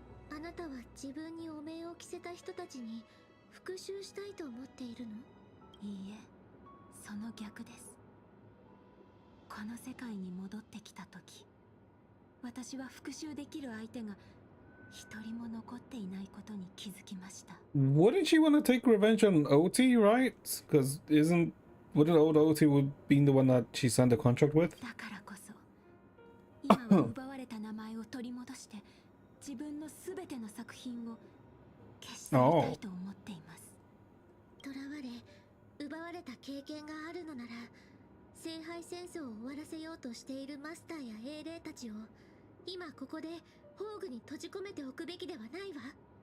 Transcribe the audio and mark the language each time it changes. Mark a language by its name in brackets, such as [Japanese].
[Japanese] あなたは自分に汚名を着せた人たちに復讐したいと思っているの？いいえ、その逆です。この世界に戻ってきた時、私は復讐できる相手が一人も残っていないことに気づきました。 [English] Wouldn't she want to take revenge on OT, right? Because wouldn't old OT would be the one that she signed the contract with? [Japanese] だからこそ今は奪われた名前を取り戻して自分のすべての作品を消し去りたいと思っています。囚われ奪われた経験があるのなら、聖杯戦争を終わらせようとしているマスターや英霊たちを今ここで宝具に閉じ込めておくべきではないわ。